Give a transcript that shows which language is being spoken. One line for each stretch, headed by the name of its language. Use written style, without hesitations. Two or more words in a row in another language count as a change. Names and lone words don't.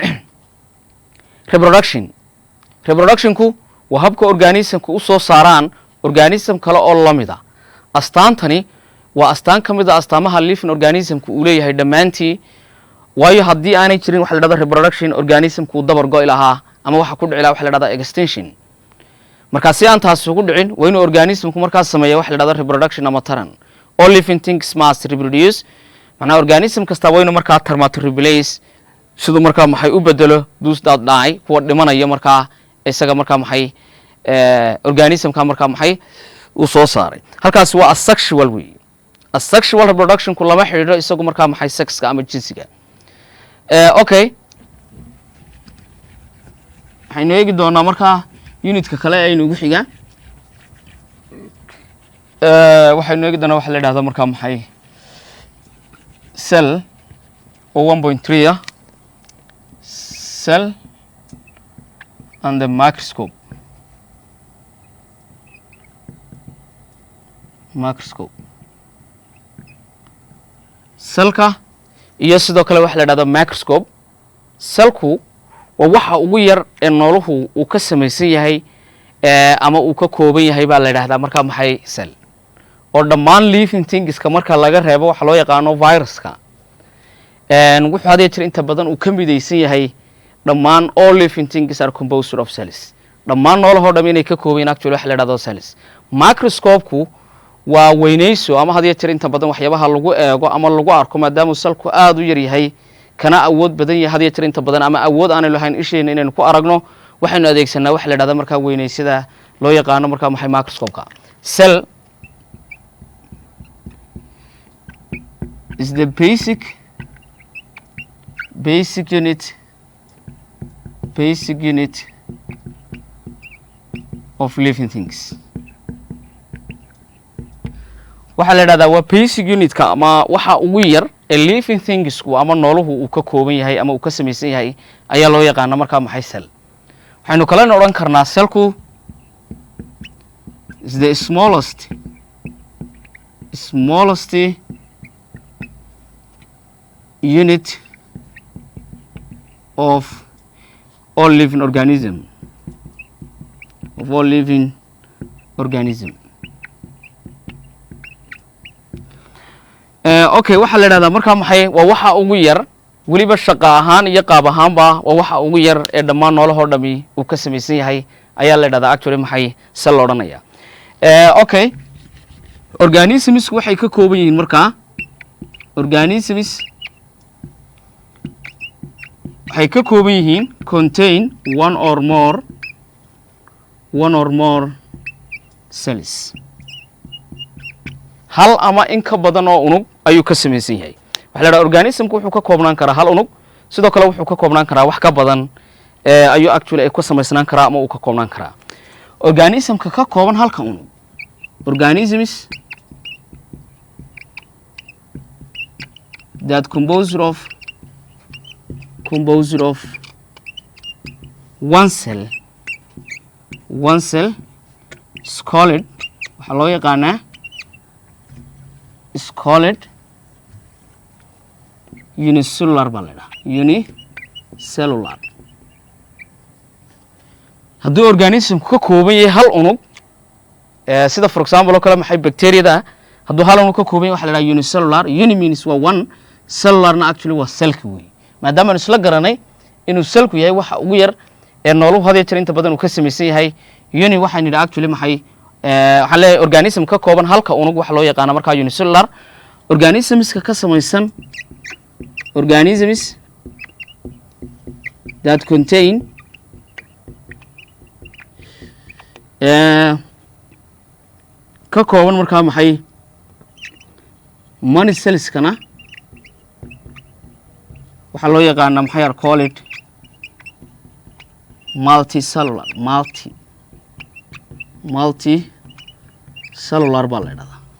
Somali: reproductionku waa habka organismku u soo saaraan organism kale oo lamida astaantani waa astaan ka mid a astaamaha
English: living organismku
Somali: uu leeyahay dhammaantii waayo haddii aanay jirin waxa la dhahda reproduction organismku uu dabar go'i lahaa ama waxa ku dhici lahaa waxa la dhahda extinction markaa si aan taasi ugu dhicin waa inuu organismku markaas sameeya waxa la dhahda reproduction ama taran
English: all living things must reproduce
Somali: macnaha organism kasta waa inuu markaa tarmaa
English: to replace
Somali: siduu markaa maxay u bedelo
English: those that die
Somali: kuwa dhimanaya markaa isaga markaa maxay organismka markaa maxay uu soo saaray halkaasi waa asexual wey
English: asexual reproductionku
Somali: lama xidhiidho isagu markaa maxay sexka ama jinsiga okay waxaynu eegi doonaa markaa unitka kale aynu ugu xigaa waxaynu eegi doonaa waxa la yidhahda markaa maxay cell oo 1.3 ah
English: cell and the microscope
Somali: selka iyo sidoo kale waxa la yidhahda microscope selku waa waxa ugu yar ee nooluhu uu ka samaysan yahay ama uu ka kooban yahay baa la yidhahdaa markaa maxay cell oo dhammaan
English: living thingska
Somali: marka laga reebo waxa loo yaqaano viruska wuxuu hadee jir inta badan uu ka midaysan yahay dhammaan
English: all living things are composed of cells
Somali: dhammaan noolahoo dham inay ka koobayeen actually waxa la yidhahdo cells microscope-ku waa weynayso ama hadee jir inta badan waxyaabaha lagu eego ama lagu arko maadaama salku aad u yar yahay kana awood badan yahay hadee jir inta badan ama awood aan lahayn isheena inaynu ku aragno waxaynu adeegsanaa waxa la yidhahdo markaa weynaysada loo yaqaano markaa maxay microscope-ka cell
English: is the basic unit of living things
Somali: waxaa la yidhahdaa waa
English: basic unitka
Somali: ama waxa ugu yar ee
English: living thingsku
Somali: ama nooluhu uu ka kooban yahay ama uu ka samaysan yahay ayaa loo yaqaana markaa maxay cell waxaynu kalena odhan karnaa cellku
English: is the smallest unit of all living organism okay
Somali: waxaa la yidhahdaa markaa maxay waa waxa ugu yar weliba shaqa ahaan iyo qaab ahaanba waa waxa ugu yar ee dhammaan noolahoo dhami uu ka samaysan yahay ayaa la yidhahdaa actually maxay cell la odhanaya okay organisms waxay ka kooban yihiin markaa organisms waxay ka kooban yihiin
English: contain one or more cells
Somali: hal ama in ka badan oo unug ayuu ka samaysan yahay waxa la yidhaha organismku wuxuu ka koobnaan karaa hal unug sidoo kale wuxuu ka koobnaan karaa wax ka badan ayuu actually ay ku samaysnaan karaa ama uu ka koobnaan karaa organismka ka kooban halka unug organisms that composed of one cell is called waxaa loo yaqaanaa is called unicellular baa la yidhaha unicellular hadduu organismku ka kooban yahay hal unug sida
English: for example
Somali: oo kale maxay bacteriada hadduu hal unug ka kooban yahay waxa la yidhaha unicellular
English: uni means
Somali: waa one cellularna actually waa cellka wey maadaama aan isla garanay inuu cellku yahay waxa ugu yar ee nooluhu hadee jir inta badan uu ka samaysan yahay uni waxaan nidhi actually maxay waxaan leeyahay organism ka kooban halka unug waxa loo yaqaana markaa unicellular organismska ka samaysan organisms
English: that contain
Somali: ka kooban markaa maxay
English: many cellskana
Somali: waxaa loo yaqaana maxay
English: are called multicellular
Somali: baa la yidhahdaa